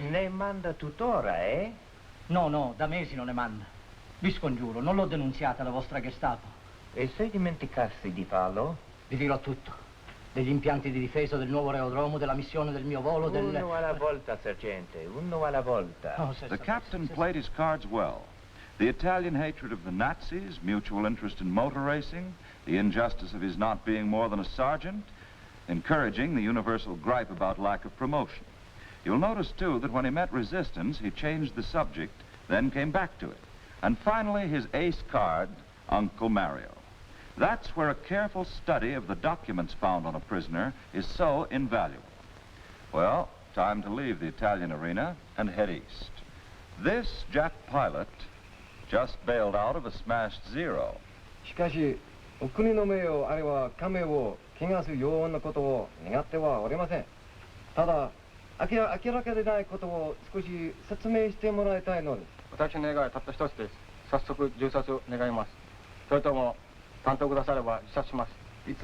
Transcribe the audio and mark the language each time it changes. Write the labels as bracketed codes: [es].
[it] Ne manda tuttora, eh? No, da mesi non ne manda. Vi scongiuro, non l'ho denunziata la vostra Gestapo. E se dimenticassi di farlo? Vi dirò tutto. Degli impianti di difesa, del nuovo aerodromo, della missione del mio volo, del... Uno alla volta, sergente, uno alla volta. Oh, [en] The captain played his cards well. The Italian hatred of the Nazis, mutual interest in motor racing, the injustice of his not being more than a sergeant, encouraging the universal gripe about lack of promotion. You'll notice, too, that when he met resistance, he changed the subject, then came back to it. And finally, his ace card, Uncle Mario. That's where a careful study of the documents found on a prisoner is so invaluable. Well, time to leave the Italian arena and head east. This Jap pilot just bailed out of a smashed Zero. [ja] しかし、お国の名誉あるいは家名を汚すようなことを願ってはおりません。ただ、明らかでないことを少し説明してもらいたいのです。私の願いはたった一つです。早速銃殺を願います。それとも担当くだされば自殺します。